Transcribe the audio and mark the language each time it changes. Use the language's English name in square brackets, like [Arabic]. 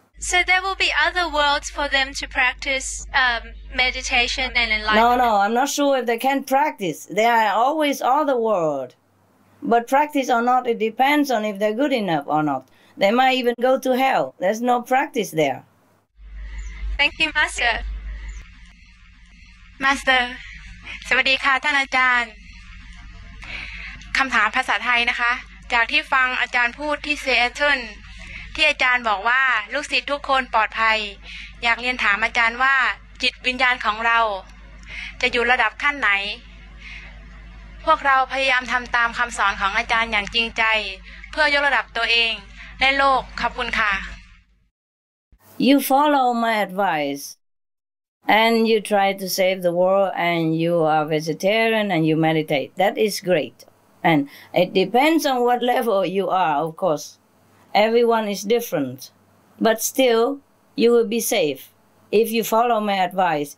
[English] So there will be other worlds for them to practice meditation and enlightenment? No, I'm not sure if they can practice. There are always other worlds. But practice or not, it depends on if they're good enough or not. They might even go to hell. There's no practice there. Thank you, Master. [Thai] Master สวัสดีค่ะท่านอาจารย์คำถามภาษาไทยนะคะจากที่ฟังอาจารย์พูดที่ซีแอตเทิลที่อาจารย์บอกว่าลูกศิษย์ทุกคนปลอดภัยอยากเรียนถามอาจารย์ว่าจิตวิญญาณของเราจะอยู่ระดับขั้นไหนพวกเราพยายามทำตามคำสอนของอาจารย์อย่างจริงใจเพื่อยกระดับตัวเองและโลกขอบคุณค่ะ [English] You follow my advice and you try to save the world and you are vegetarian and you meditate. That is great. And it depends on what level you are, of course. Everyone is different. But still, you will be safe if you follow my advice.